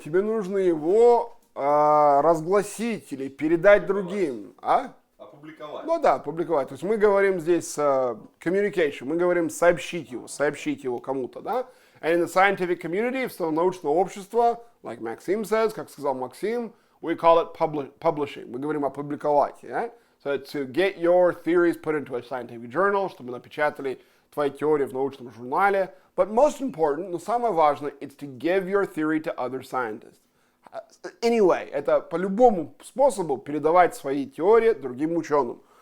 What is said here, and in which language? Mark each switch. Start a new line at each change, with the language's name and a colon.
Russian: Тебе нужно его разгласить или передать другим. А? Опубликовать. Ну да, публиковать. То есть мы говорим здесь communication, мы говорим сообщить его кому-то, да?
English: And in the scientific community,
Russian: в научном обществе,
English: like Maxim says,
Russian: как сказал Максим,
English: we call it publishing.
Russian: Мы говорим опубликовать,
English: yeah? So to get your theories put into a scientific journal,
Russian: чтобы напечатали твои теории в научном журнале.
English: But most important,
Russian: но самое важное,
English: it's to give your theory to other scientists. Anyway,
Russian: это по любому способу передавать свои теории другим ученым.